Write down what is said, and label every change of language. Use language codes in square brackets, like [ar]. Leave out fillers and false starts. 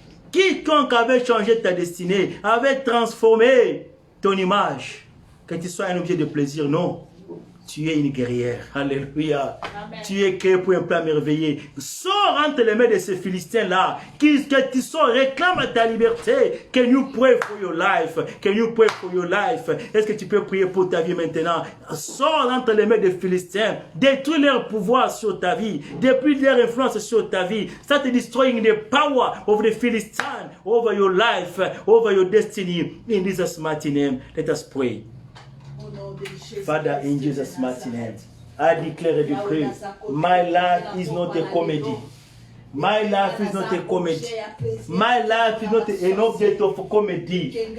[fr] Quiconque avait changé ta destinée, avait transformé ton image. Que tu sois un objet de plaisir, non. Tu es une guerrière. Alléluia. Amen. Tu es créé pour un plan merveilleux. Sors entre les mains de ces Philistins-là. Que tu sors, réclame ta liberté. [en] Can you pray for your life? Can you pray for your life? [fr] Est-ce que tu peux prier pour ta vie maintenant? Sors entre les mains des Philistins. Détruis leur pouvoir sur ta vie. Détruis leur influence sur ta vie. [en] Start destroying the power of the Philistines over your life, over your destiny. In Jesus' mighty name, let us pray. Father, in Jesus' mighty name, I declare and decree, my life is not a comedy. My life is not a comedy. My life is not an object of comedy.